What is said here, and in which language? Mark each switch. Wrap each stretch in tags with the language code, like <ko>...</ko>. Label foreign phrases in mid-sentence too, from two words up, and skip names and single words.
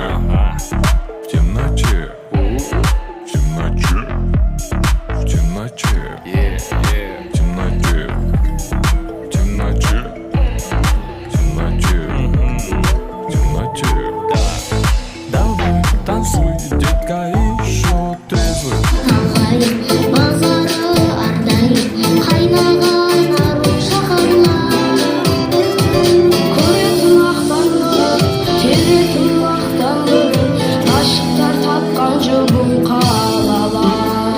<ru>В темноте. В темноте. В темноте. В темноте. В темноте. В темноте. Давай, танцуй, детка, еще трезвый.</ru> <kk>Базары ардайым, қайнаған ару шаһарлар. Көретін мақтанып, келетін мақтанып, ғашықтар тапқан жұбын қалалар.</kk>